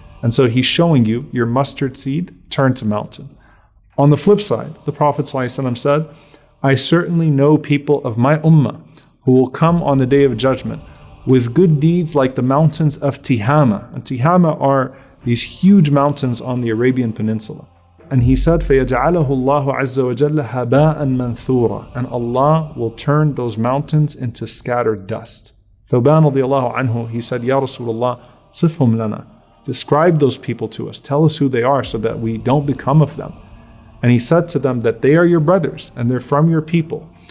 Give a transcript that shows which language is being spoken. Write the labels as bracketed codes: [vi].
[en] And so He's showing you your mustard seed turned to mountain. On the flip side, the Prophet ﷺ said, I certainly know people of my ummah who will come on the Day of Judgment with good deeds like the mountains of Tihama. And Tihama are these huge mountains on the Arabian Peninsula. And he said, [ar] فَيَجْعَلَهُ اللَّهُ عَزَّ وَجَلَّ هَبَاءً مَنْثُورًا. [en] And Allah will turn those mountains into scattered dust. Thawban radiallahu anhu, he said, Ya Rasulullah, [ar] صِفْهُمْ لَنَا. [en] Describe those people to us. Tell us who they are so that we don't become of them. And he said to them that they are your brothers and they're from your people.